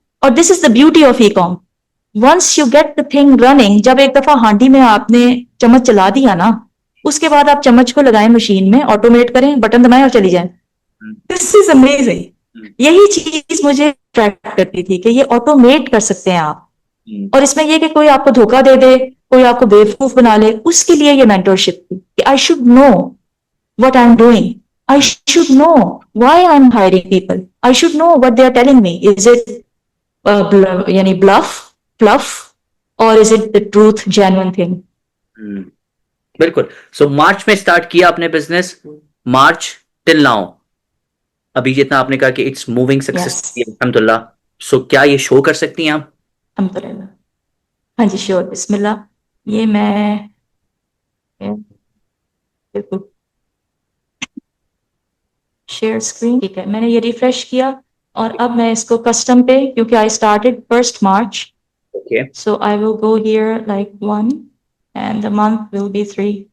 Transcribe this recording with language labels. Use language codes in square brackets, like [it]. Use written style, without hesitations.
[en] اور this is the beauty of e com. Once you get the thing running, [ur] جب ایک دفعہ ہانڈی میں آپ نے چمچ چلا دیا نا، اس کے بعد آپ چمچ کو لگائیں مشین میں، آٹومیٹ کریں، بٹن دبائیں اور چلی جائیں. [en] This is amazing. [ur] یہی چیز مجھے اٹریکٹ کرتی تھی کہ یہ آٹومیٹ کر سکتے ہیں آپ. اور اس میں یہ کہ کوئی آپ کو دھوکہ دے دے، کوئی آپ کو بیوقوف بنا لے، اس کے لیے یہ مینٹورشپ تھی کہ [en] I should know what I'm doing. I should know why I'm hiring people. I should know what they are telling me. Is it yani bluff, fluff, or is it the truth, genuine thing? [ur] بالکل. سو مارچ میں start کیا آپ نے business, March till now ابھی جتنا آپ نے کہا کہ [en] it's moving successfully [ur] الحمدللہ. سو کیا یہ شو کر سکتی ہیں آپ؟ الحمدللہ. ہاں جی شیور، بسم اللہ. یہ میں بالکل شیئر اسکرین، ٹھیک ہے، میں نے یہ ریفریش کیا اور اب میں اس کو کسٹم پہ، کیونکہ [en] I started 1 March، so I will go here like 1 and the month will be 3.